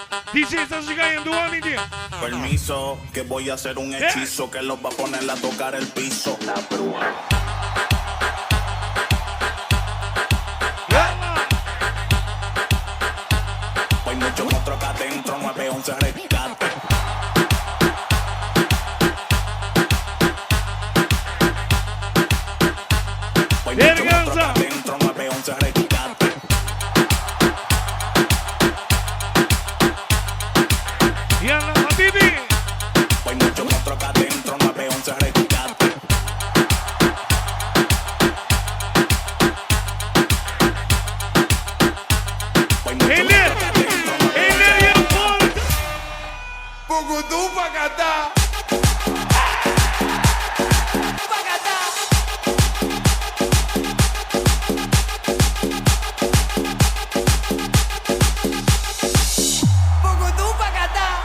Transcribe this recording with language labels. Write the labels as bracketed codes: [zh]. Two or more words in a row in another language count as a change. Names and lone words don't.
[tr] DJ Zazigayem devam ediyor. [es] Permiso, que voy a hacer un hechizo que los va a poner a tocar el piso. La bruja. Hay muchos monstruos acá adentro, 911 rescate. Hay muchos monstruos acá adentro, 911 rescate. [ar] يلا حبيبي. [es] Hay muchos monstruos acá adentro, 911 rescate. [tr] Eller yapar. Bugudu bagada. Bugudu bagada.